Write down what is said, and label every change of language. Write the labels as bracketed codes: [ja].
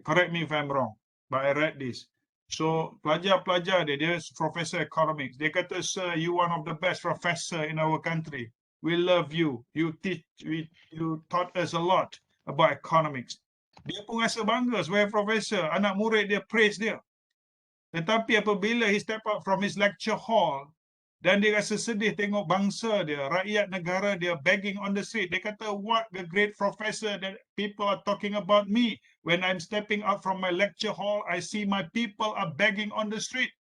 [en] Correct me if I'm wrong, but I read this. So, [ms] pelajar-pelajar dia [en] professor economics. [ms] Dia kata, [en] sir, you one of the best professor in our country. We love you. You taught us a lot about economics. [ms] Dia pun rasa bangga sebagai profesor. Anak murid dia [en] praise [ms] dia. Tetapi apabila [en] he step out from his lecture hall [ms] Dan dia rasa sedih tengok bangsa dia, rakyat negara dia [en] begging on the street. [ms] Dia kata, [en] what the great professor that people are talking about me. When I'm stepping out from my lecture hall, I see my people are begging on the street.